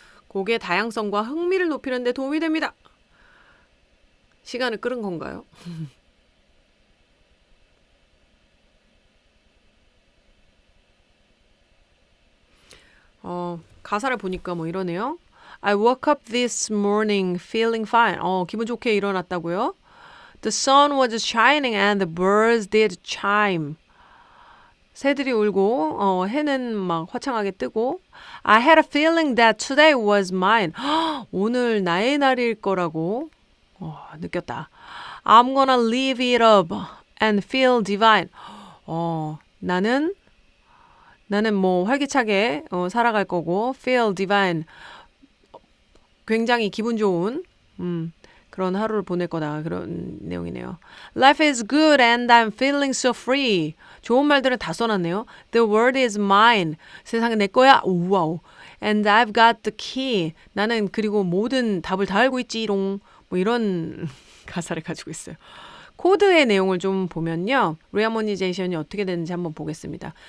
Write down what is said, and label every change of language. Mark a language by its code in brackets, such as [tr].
[ko] 곡의 다양성과 흥미를 높이는 데 도움이 됩니다. 시간을 끌은 건가요? 가사를 보니까 뭐 이러네요. [en] I woke up this morning feeling fine. [ko] 기분 좋게 일어났다고요? [en] The sun was shining and the birds did chime. [ko] 새들이 울고 해는 막 화창하게 뜨고 [en] I had a feeling that today was mine. [ko] 오늘 나의 날일 거라고 느꼈다. [en] I'm gonna live it up and feel divine. [ko] 나는 뭐 활기차게 살아갈 거고 [en] feel divine. [ko] 굉장히 기분 좋은 그런 하루를 보낼 거다. 그런 내용이네요. [en] Life is good and I'm feeling so free. [ko] 좋은 말들은 다 써놨네요. [en] The world is mine. [ko] 세상은 내 거야. [en] 우와우. And I've got the key. [ko] 나는 그리고 모든 답을 다 알고 있지롱. 뭐 이런 가사를 가지고 있어요. 코드의 내용을 좀 보면요. 리하모니제이션이 어떻게 되는지 한번 보겠습니다.